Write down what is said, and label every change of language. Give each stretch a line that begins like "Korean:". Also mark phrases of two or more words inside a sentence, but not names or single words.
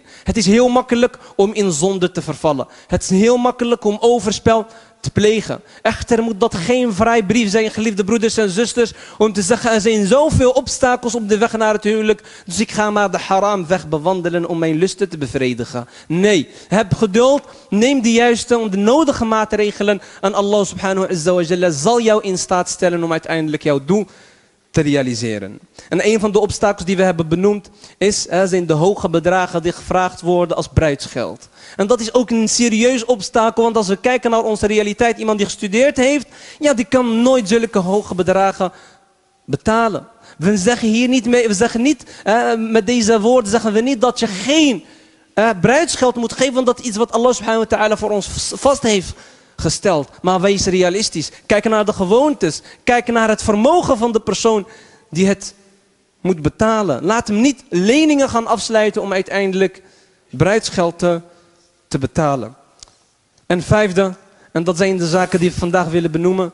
Dutch: Het is heel makkelijk om in zonde te vervallen. Het is heel makkelijk om overspel te plegen. Echter moet dat geen vrijbrief zijn, geliefde broeders en zusters, om te zeggen er zijn zoveel obstakels op de weg naar het huwelijk, dus ik ga maar de haram weg bewandelen om mijn lusten te bevredigen. Nee, heb geduld, neem de juiste, de nodige maatregelen en
Arabic: الله سبحانه وتعالى
Dutch: zal jou in staat stellen om uiteindelijk jouw doel te realiseren. En een van de obstakels die we hebben benoemd zijn de hoge bedragen die gevraagd worden als bruidsgeld. En dat is ook een serieus obstakel, want als we kijken naar onze realiteit, iemand die gestudeerd heeft, ja, die kan nooit zulke hoge bedragen betalen. We zeggen hier niet mee, we zeggen niet, met deze woorden zeggen we niet dat je geen bruidsgeld moet geven, want dat is iets wat
Arabic: الله سبحانه وتعالى
Dutch: voor ons vast heeft gesteld. Maar wees realistisch. Kijk naar de gewoontes. Kijk naar het vermogen van de persoon die het moet betalen. Laat hem niet leningen gaan afsluiten om uiteindelijk bruidsgeld te betalen. En vijfde, en dat zijn de zaken die we vandaag willen benoemen.